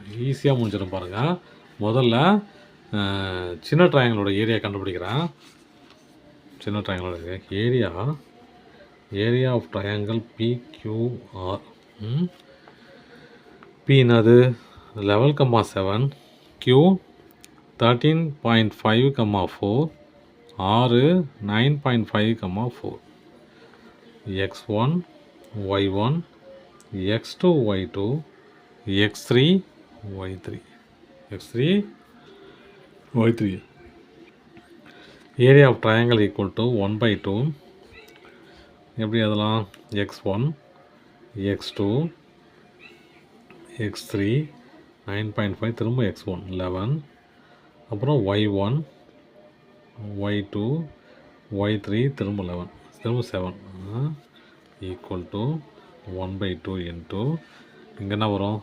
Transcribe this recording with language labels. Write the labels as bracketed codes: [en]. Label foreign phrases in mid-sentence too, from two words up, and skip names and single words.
[ta] ஈஸியாக முடிஞ்சிடும் பாருங்கள். முதல்ல சின்ன [en] triangleோட area [ta] கண்டுபிடிக்கிறேன். [en] சின்ன triangleோட area of triangle PQR. [ta] p என்னது? 11, 7. q 13.5, 4. r 9.5, 4. x1 y1 x2 y2 x3 y3. [en] area of triangle equal to 1/2. [ta] எப்படி அதெல்லாம்? x1 x2 x3 9.5, திரும்ப x1 11, அப்புறம் y1 y2 y3 திரும்ப 11, திரும்ப 7 [en] equal to 1/2 into [ta] இங்கே என்ன வரும்?